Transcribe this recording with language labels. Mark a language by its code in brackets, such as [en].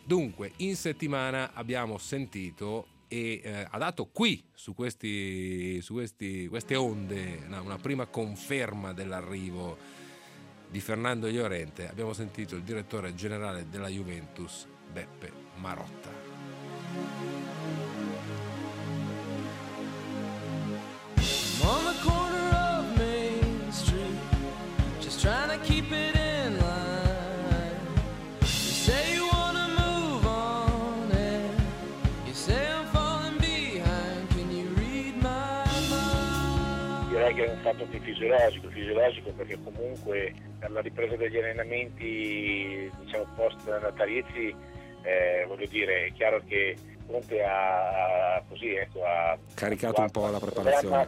[it] Dunque, in settimana abbiamo sentito ha dato qui, su queste onde, una prima conferma dell'arrivo di Fernando Llorente. Abbiamo sentito il direttore generale della Juventus, Beppe Marotta. [en] I'm on the corner of Main Street, just trying to keep it in line. You say you wanna move on and you say I'm falling behind. Can you read my mind? [it] Direi che è un fatto più fisiologico, perché comunque per la ripresa degli allenamenti, diciamo, post natalizi, voglio dire, è chiaro che Conte ha così, ecco, ha caricato un po' la preparazione.